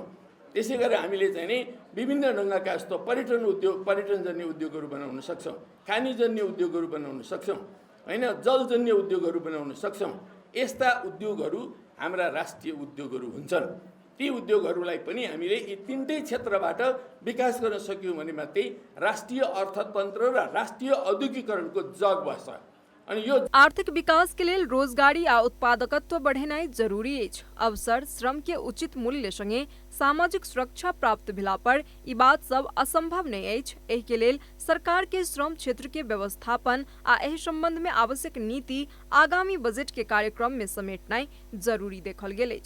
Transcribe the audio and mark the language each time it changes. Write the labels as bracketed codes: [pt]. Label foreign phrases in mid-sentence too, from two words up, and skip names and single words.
[ne] त्यसै गरेर हामीले चाहिँ नि विभिन्न ढङ्गका जस्तो पर्यटनजन्य उद्योगहरू बनाउन सक्छौँ, खानीजन्य उद्योगहरू बनाउन सक्छौँ, हैन, जलजन्य उद्योगहरू बनाउन सक्छौँ। यस्ता उद्योगहरू हाम्रा राष्ट्रिय उद्योगहरू हुन्छन्। ती उद्योगहरूलाई पनि हामीले यी तीनटै क्षेत्रबाट विकास गर्न सक्यौँ भने मात्रै राष्ट्रिय अर्थतन्त्र र राष्ट्रिय औद्योगिकरणको जग बस्छ। अनि यो [mai] आर्थिक विकास के लेल रोजगारी आ उत्पादकत्व बढ़ेनाइ जरूरी अछि। अवसर श्रम के उचित मूल्य संगे सामाजिक सुरक्षा प्राप्त भेला पर ई बात सब असंभव नहीं अछि। एहि के लेल सरकार के श्रम क्षेत्र के व्यवस्थापन आ एहि संबंध में आवश्यक नीति आगामी बजट के कार्यक्रम में समेटनाइ जरूरी देखल गेल अछि।